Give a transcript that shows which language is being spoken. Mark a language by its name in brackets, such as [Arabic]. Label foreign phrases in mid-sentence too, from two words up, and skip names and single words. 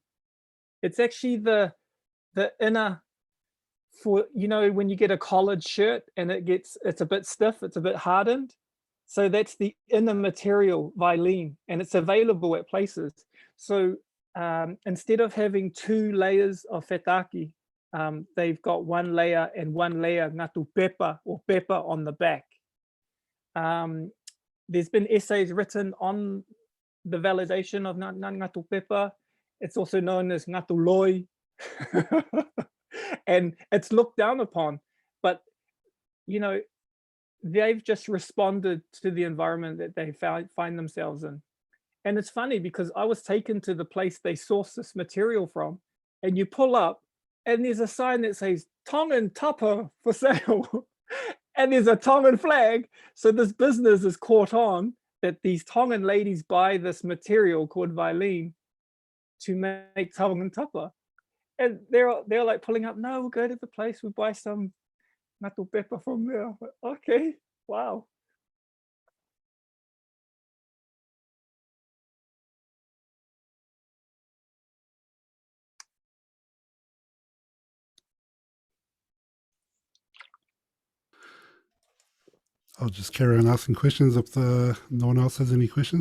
[English] It's actually the inner, for, you know, when you get a collared shirt and it's a bit stiff, it's a bit hardened. So that's the inner material, Vailene, and it's available at places. So instead of having two layers of whetaaki, they've got one layer and one layer [Tongan] ngatu pepa [English] or pepper on the back. There's been essays written on the validation of [Tongan] ngatu pepa. [English] It's also known as [Tongan] ngatu loi. [English] And it's looked down upon, but you know, they've just responded to the environment that they find themselves in. And it's funny because I was taken to the place they source this material from, and you pull up and there's a sign that says Tongan tapa for sale. And there's a Tongan flag. So this business is caught on that these Tongan ladies buy this material called Vailene to make Tongan tapa. And they're like pulling up, no, we'll go to the place, we'll buy some [Tongan] ngatu pepa [English] from there. Okay, wow. I'll just carry on asking questions if no one else has any questions.